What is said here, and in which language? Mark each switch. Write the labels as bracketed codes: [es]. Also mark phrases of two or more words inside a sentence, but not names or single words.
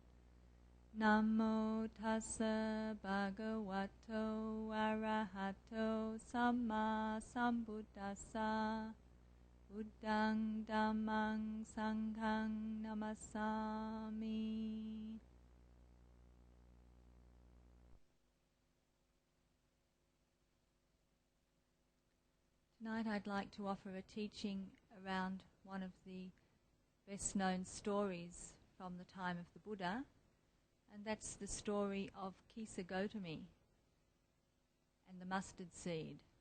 [pi] Namo tassa bhagavato arahato samma sambuddhassa. Buddhang dhammang sanghang namasami. [en] Tonight I'd like to offer a teaching around one of the best known stories from the time of the Buddha, and that's the story of Kisa Gotami and the mustard seed.